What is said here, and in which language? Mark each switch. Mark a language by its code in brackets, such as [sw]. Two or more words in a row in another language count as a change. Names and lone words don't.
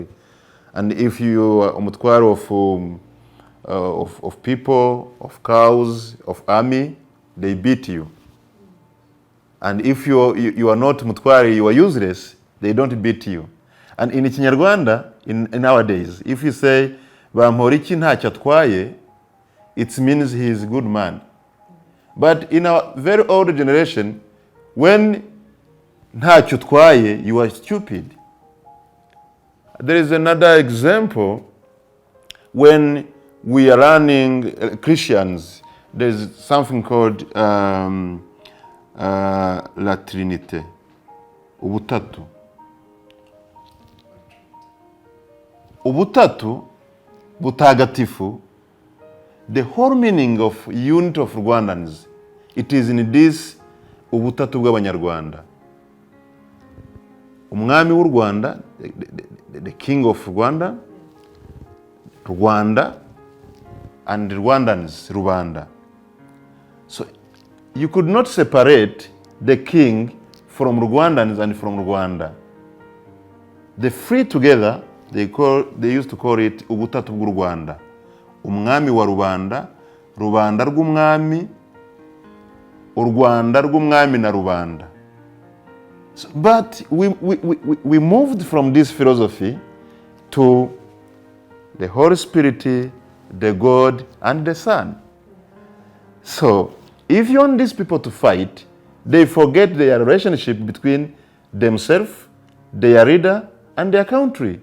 [en] And if you are Umutware of people, of cows, of army, they beat you. And if you are not Umutware, you are useless, they don't beat you. And in Kinyarwanda, in nowadays, if you say, [rw] Bamporiki ntacyo atwaye, [en] it means he is a good man. But in our very old generation, when [rw] ntacyo utwaye, [en] you are stupid. There is another example when we are running Christians. There's something called [fr] La Trinité, [en] Ubutatu. [rw] Ubutatu, Butagatifu, [en] the whole meaning of unity of Rwandans, it is in this [rw] Ubutatu bw'Abanyarwanda. Umwami w'u Rwanda, [en] the king of Rwanda, Rwanda, and Rwandans, Rwanda. So you could not separate the king from Rwandans and from Rwanda. The three together, they used to call it [rw] Ubutatu bw'u Rwanda. Umwami wa Rubanda, Rubanda rw'umwami, u Rwanda rw'umwami na Rubanda. [en] So, but we moved from this philosophy to the Holy Spirit, the God, and the Son. So, if you want these people to fight, they forget their relationship between themselves, their leader, and their country.